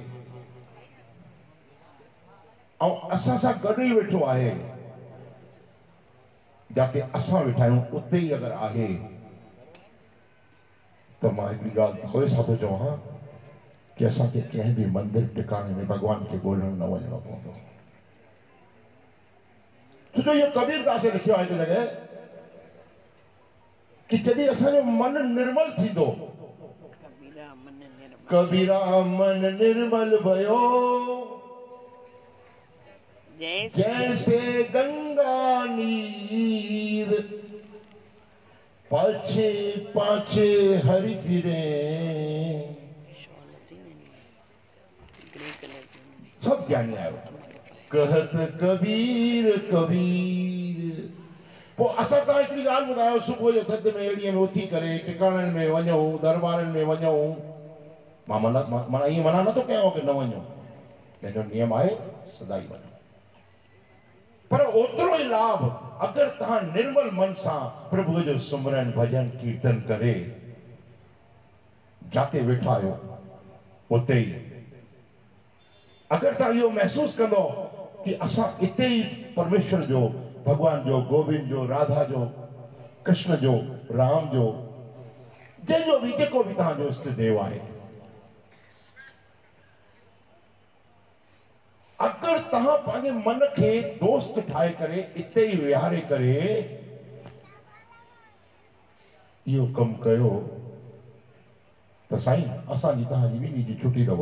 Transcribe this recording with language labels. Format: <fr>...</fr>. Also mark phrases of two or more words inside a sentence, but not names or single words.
<sd>ऐं असां सां गॾु ई वेठो आहे, जाते असां वेठा आहियूं उते ई अगरि आहे, त मां हिकिड़ी ॻाल्हि थोरे सां थो चवां कि असांखे कंहिं बि मंदिर टिकाणे में भॻवान खे ॻोल्हण न वञिणो पवंदो। छो जो इहो कबीरदास लिखियो आहे हिकु जॻह कि जॾहिं असांजो मन निर्मल थींदो,</sd> <hi>कबीरा मन निर्मल भयो जैसे गंगा नीर, पाछे पाछे हरि फिरे, सब ज्ञानी आयो कहत कबीर कबीर।</hi> <sd>पोइ असां तव्हां हिकिड़ी ॻाल्हि ॿुधायो, सुबुह जो थधि में एड़ीअ में उथी करे टिकाणनि में वञूं, दरबारनि में वञूं, मां माना ईअं मना नथो कयां कि न वञो, पंहिंजो नियम आहे सदाई वञो, पर ओतिरो ई लाभ अगरि तव्हां निर्मल मन सां प्रभुअ जो सुमरन भजन कीर्तन करे जाते वेठा आहियो उते ई, अगरि तव्हां इहो महसूसु कंदो कि असां इते ई परमेश्वर जो, भगवान जो, गोविंद जो, राधा जो, कृष्ण जो, राम जो, जंहिंजो बि जेको बि तव्हांजो इष्ट देव आहे, अगर तहां पंहिंजे मन खे दोस्त ठाहे करे इते ई विहारे करे इहो कमु कयो त साईं असांजी तव्हांजी ॿिन्ही जी छुटी अथव।</sd>